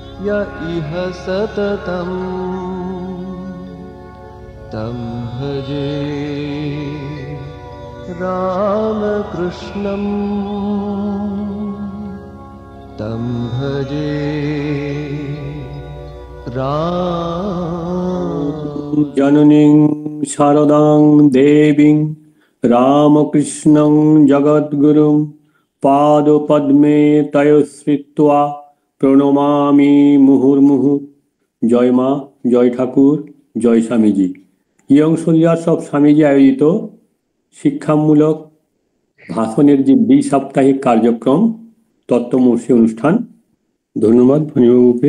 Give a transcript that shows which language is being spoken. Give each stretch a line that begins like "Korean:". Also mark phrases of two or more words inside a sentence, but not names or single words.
Sanskrit: य इह सततं तं भजे रामकृष्णं तं भजे जननीं शारदां देवीं रामकृष्णं जगद्गुरुं पादपद्मे तयोश्रित्वा প্রণমামি মুহুর্মুহু।
Bangla: জয় মা, জয় ঠাকুর, জয় স্বামীজি। ইয়ং সোলজার্স অফ স্বামীজি আয়োজিত শিক্ষামূলক ভাষণের যে দ্বি-সাপ্তাহিক কার্যক্রম তত্ত্বমর্ষী অনুষ্ঠান, ধন্যবাদ ভনিবাবুকে।